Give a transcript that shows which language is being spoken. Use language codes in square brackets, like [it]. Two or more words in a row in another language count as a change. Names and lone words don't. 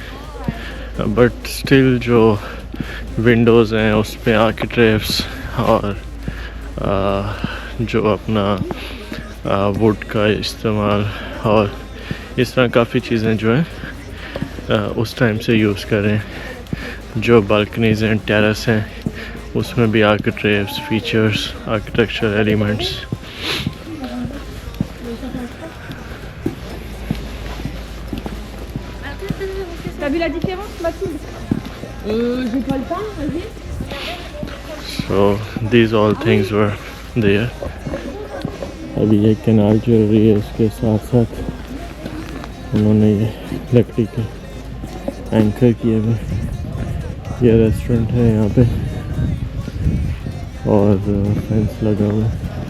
[en] but still [hi] जो विंडोज़ हैं उस पे आर्किटेक्ट्स और जो अपना वुड का इस्तेमाल और इस तरह काफ़ी चीज़ें जो हैं उस टाइम से यूज़ कर रहे हैं। [en] जो balconies and terrace [hi] हैं उसमें भी [en] architects features, architecture elements. [fr] T'as vu la différence, Mathilde? J'ai pas le temps, vas-y. [en] So these all things were there. [hi] अभी ये कैनाल चल रही है, उसके साथ साथ उन्होंने ये लकड़ी के एंकर किए हुए। ये रेस्टोरेंट है यहाँ पे और फेंस लगा हुआ है।